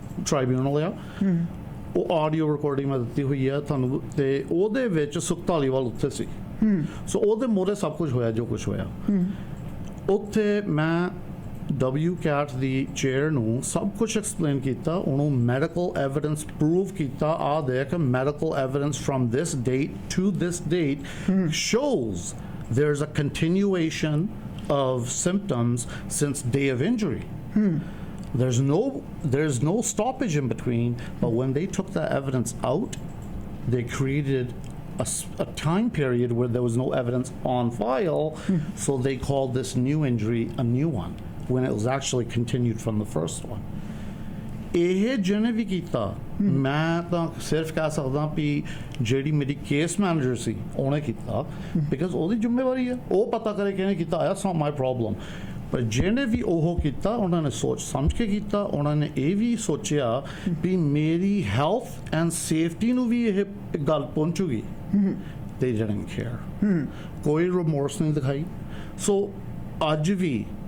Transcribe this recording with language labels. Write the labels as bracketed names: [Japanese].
[Punjabi] tribunal ਆ ਉਹ audio recording ਮੈਂ ਦਿੱਤੀ ਹੋਈ ਹੈ ਤੁਹਾਨੂੰ ਤੇ ਉਹਦੇ ਵਿੱਚ ਸੁਖ ਧਾਲੀਵਾਲ ਉੱਥੇ ਸੀ ਸੋ ਉਹਦੇ ਮੋਰੇ ਸਭ ਕੁਝ ਹੋਇਆ ਜੋ ਕੁਝ ਹੋਇਆ ਉੱਥੇ ਮੈਂ WCAT ਦੀ ਚੇਅਰ ਨੂੰ ਸਭ ਕੁਝ ਐਕਸਪਲੇਨ ਕੀਤਾ ਉਹਨੂੰ ਮੈਡੀਕਲ ਐਵੀਡੈਂਸ ਪ੍ਰੂਵ ਕੀਤਾ ਆ ਦੇਖ medical evidence [English] From this date to this date shows there's a continuation of symptoms since day of injury. There's no stoppage in between, but when they took that evidence out, they created a time period where there was no evidence on file, so they called this new injury a new one, when it was actually continued from the first one. [Punjabi] ਇਹ ਜਿਹਨੇ ਵੀ ਕੀਤਾ ਮੈਂ ਤਾਂ ਸਿਰਫ ਕਹਿ ਸਕਦਾ ਵੀ ਜਿਹੜੀ ਮੇਰੀ ਕੇਸ ਮੈਨੇਜਰ ਸੀ ਉਹਨੇ ਕੀਤਾ ਬਿਕਾਜ਼ ਉਹਦੀ ਜ਼ਿੰਮੇਵਾਰੀ ਹੈ ਉਹ ਪਤਾ ਕਰੇ ਕਿਹਨੇ ਕੀਤਾ [English] it's not my problem [Punjabi] ਪਰ ਜਿਹਨੇ ਵੀ ਉਹ ਕੀਤਾ ਉਹਨਾਂ ਨੇ ਸੋਚ ਸਮਝ ਕੇ ਕੀਤਾ ਉਹਨਾਂ ਨੇ ਇਹ ਵੀ ਸੋਚਿਆ ਵੀ ਮੇਰੀ ਹੈਲਥ ਐਂਡ ਸੇਫਟੀ ਨੂੰ ਵੀ ਇਹ ਗੱਲ ਪਹੁੰਚੂਗੀ [English] they didn't care [Punjabi] ਕੋਈ ਰਿਮੋਰਸ ਨਹੀਂ ਦਿਖਾਈ ਸੋ ਅੱਜ ਵੀ